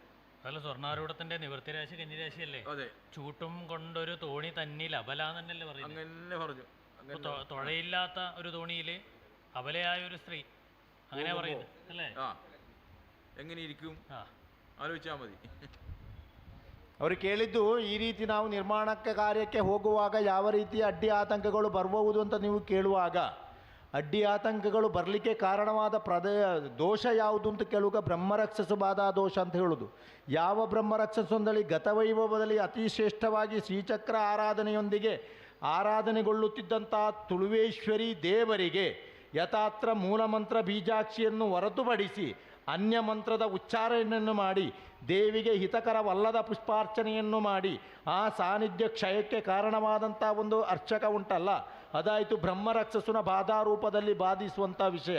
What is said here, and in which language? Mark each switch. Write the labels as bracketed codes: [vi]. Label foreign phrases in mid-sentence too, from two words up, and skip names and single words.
[ml] അല്ല, സ്വർണ്ണാരൂഢത്തിന്റെ നിവൃത്തിരാശി കന്നിരാശിയല്ലേ? അതെ. ചൂട്ടും കൊണ്ടൊരു തോണി തന്നിൽ അബല എന്നല്ലേ പറയുന്നത്? അങ്ങനെ പറഞ്ഞു. തുഴയില്ലാത്ത ഒരു തോണിയിൽ അബലയായ ഒരു സ്ത്രീ, അങ്ങനെ പറയുന്നത് അല്ലേ? എങ്ങനെ ഇരിക്കും ആലോചിച്ചാൽ മതി. [kn] ಅವರು ಕೇಳಿದ್ದು ಈ ರೀತಿ ನಾವು ನಿರ್ಮಾಣಕ್ಕೆ ಕಾರ್ಯಕ್ಕೆ ಹೋಗುವಾಗ ಯಾವ ರೀತಿಯ ಅಡ್ಡಿ ಆತಂಕಗಳು ಬರಬಹುದು ಅಂತ ನೀವು ಕೇಳುವಾಗ, ಅಡ್ಡಿ ಆತಂಕಗಳು ಬರಲಿಕ್ಕೆ ಕಾರಣವಾದ ದೋಷ ಯಾವುದು ಅಂತ ಕೇಳುವಾಗ ಬ್ರಹ್ಮರಕ್ಷಸ ಬಾಧಾ ದೋಷ ಅಂತ ಹೇಳೋದು. ಯಾವ ಬ್ರಹ್ಮರಕ್ಷಸ ಅಂದಳಿ ಗತವೈಭವದಲ್ಲಿ ಅತಿ ಶ್ರೇಷ್ಠವಾಗಿ ಶ್ರೀಚಕ್ರ ಆರಾಧನೆಯೊಂದಿಗೆ ಆರಾಧನೆಗೊಳ್ಳುತ್ತಿದ್ದಂಥ ತುಳುವೇಶ್ವರಿ ದೇವರಿಗೆ ಯಥಾತ್ರ ಮೂಲಮಂತ್ರ ಬೀಜಾಕ್ಷಿಯನ್ನು ಹೊರತುಪಡಿಸಿ ಅನ್ಯ ಮಂತ್ರದ ಉಚ್ಚಾರಣೆಯನ್ನು ಮಾಡಿ ದೇವಿಗೆ ಹಿತಕರವಲ್ಲದ ಪುಷ್ಪಾರ್ಚನೆಯನ್ನು ಮಾಡಿ ಆ ಸಾನ್ನಿಧ್ಯ ಕ್ಷಯಕ್ಕೆ ಕಾರಣವಾದಂಥ ಒಂದು ಅರ್ಚಕ ಉಂಟಲ್ಲ, ಅದಾಯಿತು ಬ್ರಹ್ಮರಕ್ಷಸುನ ಬಾಧಾರೂಪದಲ್ಲಿ ಬಾಧಿಸುವಂಥ ವಿಷಯ.